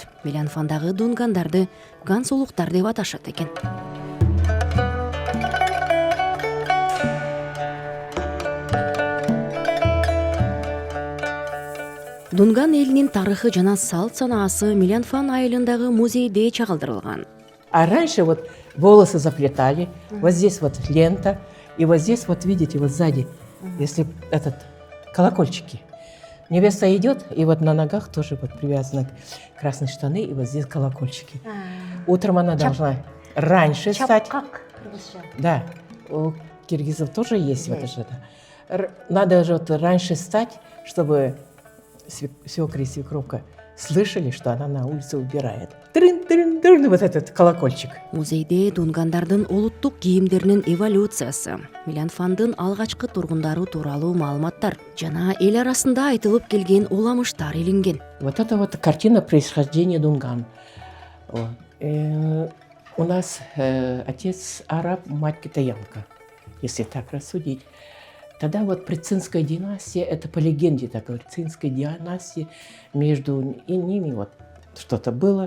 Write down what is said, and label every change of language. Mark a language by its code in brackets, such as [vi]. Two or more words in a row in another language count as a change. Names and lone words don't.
[ky] Меланфандагы дунгандарды гансулуктар деп аташат экен. Дунган элинин тарыхы жана салт санаасы Меланфан айылындагы музейде чагылдырылган. [ru] А раньше вот волосы заплетали, вот здесь вот лента, и вот здесь вот видите, вот сзади, если этот колокольчики. Невеста идет, и вот на ногах тоже вот привязаны красные штаны, и вот здесь колокольчики. Утром она должна раньше встать. [ky] Чапкак кыргызча. [ru] Да, у киргизов тоже есть вот это. Надо же вот раньше встать, чтобы свекры и свекровка слышали, что она на улице убирает. Трын-трын-трын, вот этот колокольчик. [ky] Музейде дунгандардын улуттук кийимдеринин эволюциясы, Меланфандын алгачкы тургундары тууралуу маалыматтар жана эл арасында айтылып келген уламыштар илинген. [ru] Вот это вот картина происхождения Дунган. Вот. У нас отец араб, мать китаянка, если так рассудить. Тогда вот при Цинской династии, это по легенде такой, Цинской династии, между ними вот что-то было.